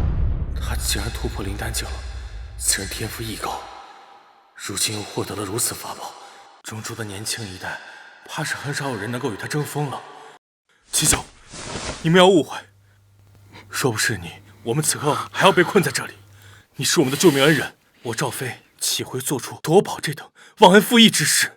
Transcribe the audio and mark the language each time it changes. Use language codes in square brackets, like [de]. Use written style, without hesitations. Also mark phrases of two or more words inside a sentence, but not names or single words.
[zh] 他既然突破灵丹境了，此人天賦异高，如今又獲得了如此法寶，中州的年輕一代怕是很少有人能夠與他爭鋒了。秦兄，你們要誤會，若不是你，我們此刻還要被困在這裡。你是我們的救命恩人，我趙飛豈會做出奪寶這等忘恩負義之事？